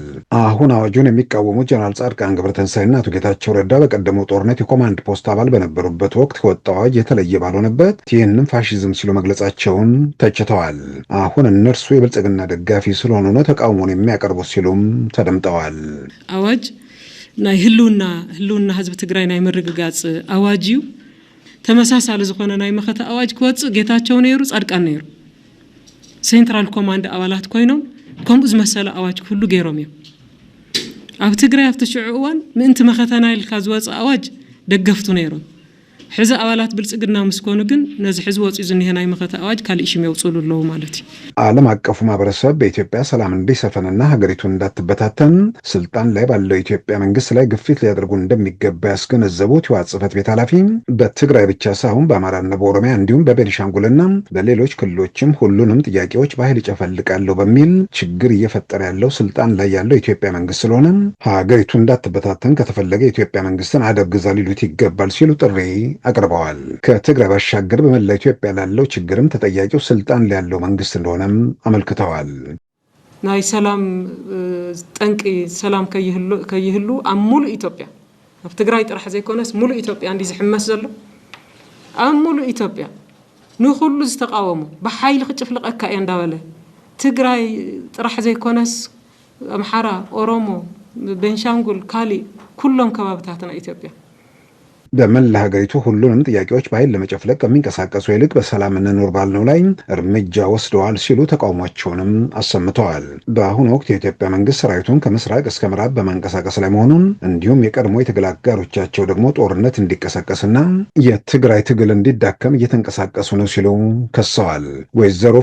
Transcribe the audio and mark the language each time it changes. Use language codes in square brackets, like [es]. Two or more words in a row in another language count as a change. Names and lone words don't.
[am] አሁን አዋጁን የሚቃወሙ ጀነራል ጻድቃን ገብረተንሳይና አቶ ጌታቸው ረዳ በቀደመው ጦርነት የኮማንድ ፖስት አባል በነበሩበት ወቅት የወጣው አዋጅ የተለየ ባልሆነበት ይህንን ፋሺዝም ሲሉ መግለጻቸውን ተችተዋል። አሁን እነርሱ የብልጽግና ደጋፊ ስለሆኑ ነው ተቃውሞን የሚያቀርቡት ሲሉም ተደምጠዋል። [ti] አዋጅ ናይ ህልውና ህዝብ ትግራይ ናይ ምርግጋጽ አዋጅ እዩ ተመሳሳሊ ዝኾነ ናይ መኸተ አዋጅ ክወጽእ ጌታቸው ነይሩ ጻድቃን ነይሩ ሴንትራል ኮማንድ አባላት ኮይኖም ከምኡ ዝመሰለ አዋጅ ሁሉ ገይሮም እዮም ኣብ ትግራይ ኣብቲ ሽዑ እዋን ምእንቲ መኸተና ኢልካ ዝወጽእ አዋጅ ደገፍቱ ነይሮም ሕዚ አባላት ብልጽግና ምስኮኑ ግን ነዚ ሕዚ ወጽኡ ዝኒሄ ናይ መኸተ አዋጅ ካልእ ሽም የውጽሉ ኣለዉ ማለት እዩ። [am] ዓለም አቀፉ ማህበረሰብ በኢትዮጵያ ሰላም እንዲሰፈንና ሀገሪቱን እንዳትበታተን ስልጣን ላይ ባለው ኢትዮጵያ መንግስት ላይ ግፊት ሊያደርጉ እንደሚገባ ያስገነዘቡት የህወሓት ጽሕፈት ቤት ኃላፊ በትግራይ ብቻ ሳይሆን በአማራና በኦሮሚያ እንዲሁም በቤኒሻንጉልና በሌሎች ክልሎችም ሁሉንም ጥያቄዎች በኃይል ይጨፈልቃለሁ በሚል ችግር እየፈጠረ ያለው ስልጣን ላይ ያለው ኢትዮጵያ መንግስት ስለሆነ ሀገሪቱ እንዳትበታተን ከተፈለገ የኢትዮጵያ መንግስትን አደብ ግዛ ሊሉት ይገባል ሲሉ ጥሪ አቅርበዋል። ከትግራይ ባሻገር በመላ ኢትዮጵያ ላለው ችግርም ተጠያቂው ስልጣን ላይ ያለው መንግስት እንደሆነም አመልክተዋል። [ti] ናይ ሰላም ጠንቂ ሰላም ከይህሉ ኣብ ሙሉእ ኢትዮጵያ ኣብ ትግራይ ጥራሕ ዘይኮነስ ሙሉእ ኢትዮጵያ እንዲ ዝሕመስ ዘሎ ኣብ ሙሉእ ኢትዮጵያ ንኹሉ ዝተቃወሙ ብሓይሊ ክጭፍልቀካ እየ እንዳበለ ትግራይ ጥራሕ ዘይኮነስ ኣምሓራ፣ ኦሮሞ፣ ቤንሻንጉል ካሊእ ኩሎም ከባቢታትና ኢትዮጵያ [am] በመላ ሀገሪቱ ሁሉንም ጥያቄዎች በኃይል ለመጨፍለቅ ከሚንቀሳቀሱ ይልቅ በሰላም እንኖር ባልነው ላይ እርምጃ ወስደዋል ሲሉ ተቃውሟቸውንም አሰምተዋል። በአሁኑ ወቅት የኢትዮጵያ መንግስት ሰራዊቱን ከምስራቅ እስከ ምዕራብ በማንቀሳቀስ ላይ መሆኑን እንዲሁም የቀድሞ የትግል አጋሮቻቸው ደግሞ ጦርነት እንዲቀሰቀስና የትግራይ ትግል እንዲዳከም እየተንቀሳቀሱ ነው ሲሉ ከሰዋል። ወይዘሮ